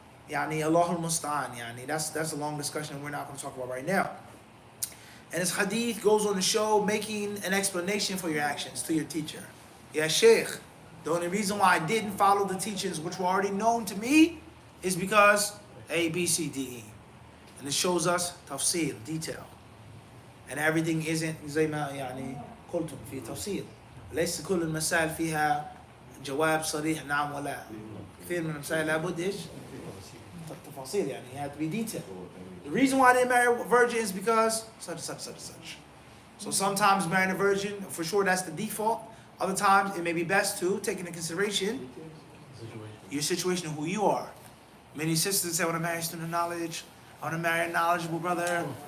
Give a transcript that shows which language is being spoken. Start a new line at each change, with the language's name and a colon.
English: Yani Allahul Musta'an. Yani that's a long discussion we're not going to talk about right now. And this hadith goes on to show making an explanation for your actions to your teacher. Yeah, Sheikh, the only reason why I didn't follow the teachings which were already known to me is because A, B, C, D, E. And it shows us tafsil, detail. And everything isn't
Arabic: زي ما يعني قلتم في تفصيل. ليس كل المسائل فيها جواب صريح نعم ولا. كثير من المسائل لابد ايش؟ تفاصيل يعني
English: you have to be detailed. The reason why I didn't marry a virgin is because such, such, such, such. So sometimes marrying a virgin, for sure that's the default. Other times it may be best to take into consideration your situation and who you are. Many sisters say, I want to marry a student of knowledge. I want to marry a knowledgeable brother.